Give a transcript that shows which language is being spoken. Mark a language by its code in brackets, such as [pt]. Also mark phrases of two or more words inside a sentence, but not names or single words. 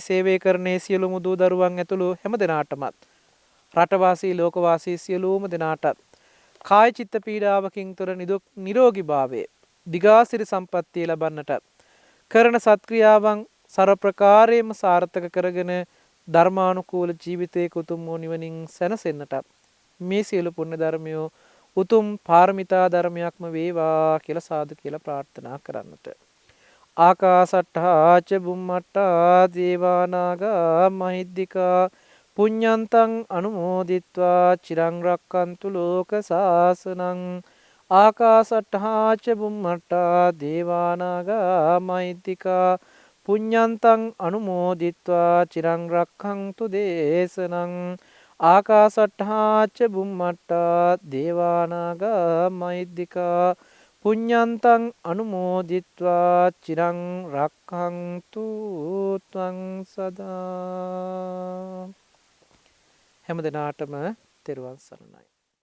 [si] සේවය කරන ඒ සියලුම දූ දරුවන් ඇතුළු හැම දෙනාටමත් රටවාසී ලෝකවාසී සියලුම දෙනාටත් කාය චිත්ත පීඩාවකින් තොර නිරෝගී භාවයේ දිගාසිරි සම්පත්තිය ලබන්නට කරන සත්ක්‍රියාවන් සර්ව ප්‍රකාරයෙන්ම සාර්ථක කරගෙන ධර්මානුකූල ජීවිතයක උතුම් වූ නිවනින් සැනසෙන්නට මේ සියලු පුණ්‍ය ධර්මයෝ උතුම් පාරමිතා ධර්මයක්ම වේවා කියලා සාදු කියලා ප්‍රාර්ථනා කරන්නට. [pi] ආකාසට්ඨා ච බුම්මට්ඨා දේවානාගා මහිද්దికා පුඤ්ඤන්තං අනුමෝදිත්වා චිරං රක්칸තු ලෝක සාසනං. ආකාසට්ඨා ච බුම්මට්ඨා දේවානාගා මහිද්దికා පුඤ්ඤන්තං අනුමෝදිත්වා චිරං රක්ඛන්තු දේශනං. ආකාසට්ඨා ච බුම්මට්ඨා දේවානාගා මහිද්దికා පුඤ්ඤන්තං අනුමෝදිත්වා චිරං රක්ඛන්තු ත්වං සදා. [si] හැම දිනාටම තෙරුවන් සරණයි.